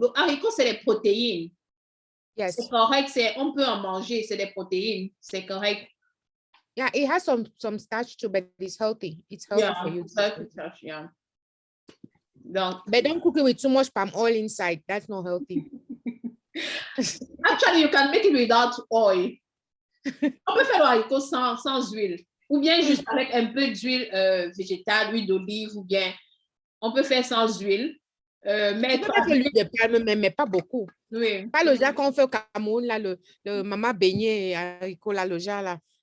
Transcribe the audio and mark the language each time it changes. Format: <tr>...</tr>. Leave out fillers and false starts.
<fr>Le haricot, c'est les protéines.</fr> <en>Yes.</en> <fr>C'est correct, on peut en manger, c'est des protéines, c'est correct.</fr> <en>Yeah, it has some starch too, but it's healthy. It's healthy for you. Yeah. Donc, but don't cook it with too much palm oil inside. That's not healthy. Actually, you can make it without oil.</en> <fr>On peut faire le haricot sans huile, ou bien juste avec un peu d'huile végétale, huile d'olive, ou bien on peut faire sans huile. Mais l'huile de palme, mais pas beaucoup. Oui. Pas le genre qu'on fait au Cameroun, là, le maman beignet et haricot, là, le genre, là.</fr>